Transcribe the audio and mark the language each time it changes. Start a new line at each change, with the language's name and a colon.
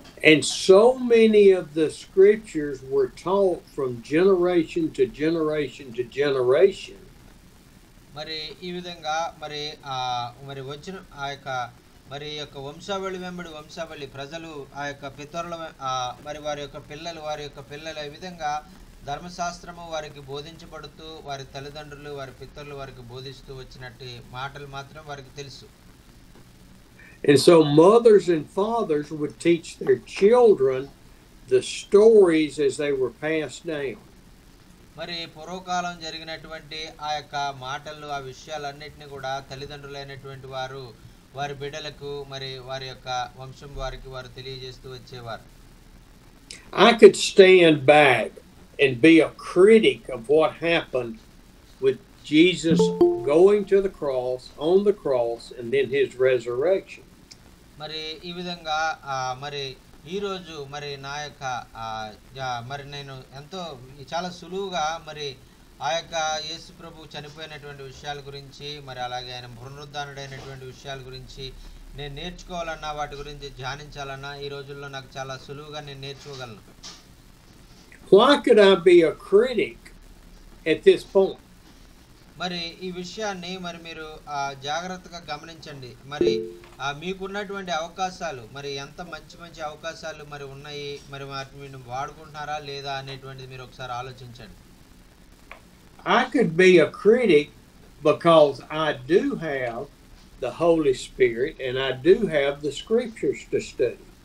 English: And so many of the scriptures were taught from generation to generation to generation.
Telugu: మరి ఈ విధంగా మరి వచ్చిన ఆ యొక్క మరి యొక్క వంశావళి వెంబడి వంశావళి ప్రజలు ఆ యొక్క పితరుల మరి వారి యొక్క పిల్లలు ఈ విధంగా ధర్మశాస్త్రము వారికి బోధించబడుతూ వారి తల్లిదండ్రులు వారి పితరులు వారికి బోధిస్తూ వచ్చినట్టు మాటలు మాత్రం వారికి తెలుసు.
English: And so mothers and fathers would teach their children the stories as they were passed down.
Telugu: మరి పూర్వకాలం జరిగినటువంటి ఆ యొక్క మాటలు ఆ విషయాలన్నిటిని కూడా తల్లిదండ్రులైనటువంటి వారు వారి బిడ్డలకు మరి వారి యొక్క వంశం వారికి వారు తెలియజేస్తూ వచ్చేవారు.
English: I could stand back and be a critic of what happened with Jesus going to the cross, on the cross, and then his resurrection.
Telugu: మరి ఈ విధంగా మరి ఈరోజు మరి నా యొక్క మరి నేను ఎంతో చాలా సులువుగా మరి ఆ యొక్క యేసు ప్రభు చనిపోయినటువంటి విషయాల గురించి మరి అలాగే ఆయన పునరుద్ధానుడైనటువంటి విషయాల గురించి నేను నేర్చుకోవాలన్నా వాటి గురించి ధ్యానించాలన్నా ఈ రోజుల్లో నాకు చాలా సులువుగా నేను నేర్చుకోగలను.
English: Why could I be a critic at this point?
Telugu: మరి ఈ విషయాన్ని మరి మీరు జాగ్రత్తగా గమనించండి. మరి మీకున్నటువంటి అవకాశాలు మరి ఎంత మంచి మంచి అవకాశాలు మరి ఉన్నాయి, మరి వాటిని మీరు వాడుకుంటున్నారా లేదా అనేటువంటిది మీరు ఒకసారి ఆలోచించండి.
English: I could be a critic because I do have the Holy Spirit and I do have the scriptures to study.